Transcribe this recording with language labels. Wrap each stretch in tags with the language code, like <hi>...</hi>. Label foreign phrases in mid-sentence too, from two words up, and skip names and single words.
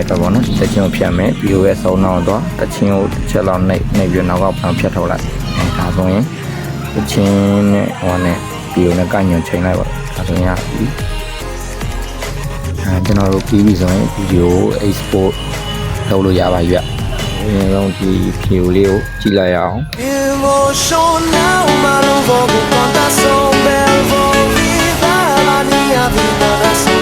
<my>တော့ဗောနော်တချင်းကိုဖြတ်မယ်ဗီဒီယိုရဲ့ဆုံးနောက်တော့တချင်းကိုတစ်ချက်လောက်နှိပ်ပြီးနောက်ကပြန်ဖြတ်ထုတ်လိုက်ဒါဆိုရင်တချင်းနဲ့ဟိုနဲ့ဗီဒီယိုနဲ့ကညွန်ချိန်လိုက်ပါဒါဆိုရင်ရပြီကျွန်တော်တို့ပြီးပြီဆိုရင်ဗီဒီယို export လုပ်လို့ရပါပြီဗျအရင်ဆုံးဒီဗီဒီယိုလေးကိုကြည့်လိုက်ရအောင်</my> <pt>Emocional, mas não vou me contar, sou belo, vou viver a minha vida da sol.</pt>